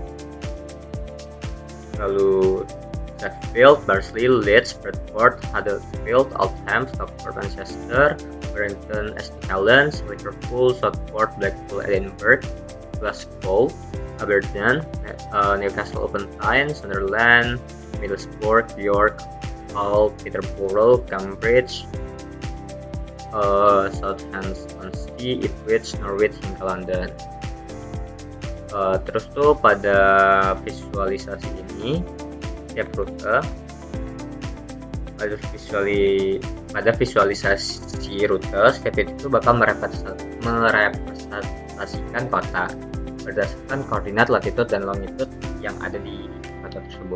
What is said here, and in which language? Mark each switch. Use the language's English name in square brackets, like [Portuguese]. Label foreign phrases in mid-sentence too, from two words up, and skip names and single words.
[Indonesian] lalu Sheffield, Barnsley, Leeds, Bradford, Huddersfield, Oldham, Stockport, Manchester, Warrington, St Helens, Liverpool, Southport, Blackpool, Edinburgh, Glasgow, Aberdeen, Newcastle upon Tyne, Sunderland, Middlesbrough, York, Hull, Peterborough, Cambridge, Southampton, Ipswich, Norwich, hingga London. Terus tuh pada visualisasi ini tiap rute pada visualisasi rute setiap itu bakal merepresentasikan kota berdasarkan koordinat latitude dan longitude yang ada di kota tersebut.